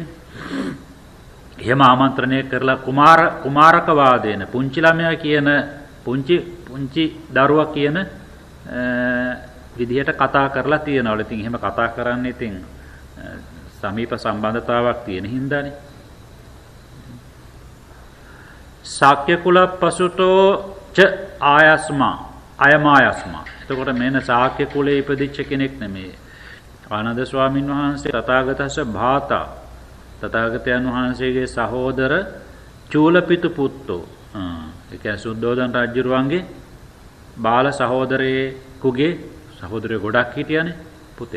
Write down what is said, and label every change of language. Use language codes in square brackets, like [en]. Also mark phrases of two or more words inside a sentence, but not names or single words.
[si] එහෙම ආමන්ත්‍රණය කරලා [pi] කුමාරක වාදේන [si] පුංචි ළමයා කියන පුංචි දරුවා කියන විදිහට කතා කරලා තියනවලු. ඉතින් එහෙම කතා කරන්නේ ඉතින් සමීප සම්බන්ධතාවක් තියෙන හින්දානේ. [pi] ශාක්‍ය කුල පසුතෝ ච ආයස්මා අයමායස්මා. [si] එතකොට මේන ශාක්‍ය කුලේ ඉපදිච්ච කෙනෙක් නෙමෙයි. ආනන්ද ස්වාමීන් වහන්සේ [pi] තථාගතස්ස භාතා [si] තථාගතයන් වහන්සේගේ සහෝදර [pi] චූලපිතු පුත්තෝ. [si] ඒ කියන්නේ සුද්ධෝදන රජුරුවන්ගේ බාල සහෝදරයෙකුගේ සහෝදරයෝ ගොඩක් හිටියානේ පුතේ.